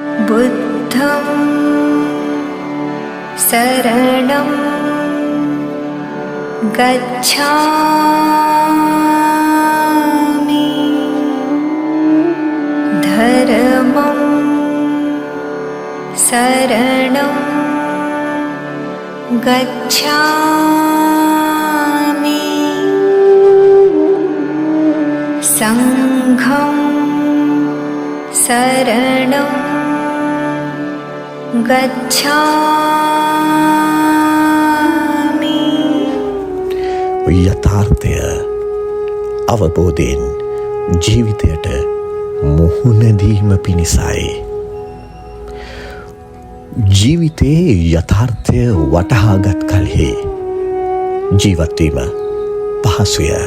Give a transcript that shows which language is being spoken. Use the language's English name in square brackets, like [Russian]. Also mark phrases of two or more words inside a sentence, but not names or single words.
[Pali] बुद्धं शरणं गच्छामि धर्मं शरणं गच्छामि संघं शरणं गच्छामि. [Sinhala] යථාර්ථය අවබෝධයෙන් ජීවිතයට මුහුණ දීම පිණිසයි. ජීවිතයේ යථාර්ථය වටහාගත් කලෙහි ජීවත් වීම පහසුය.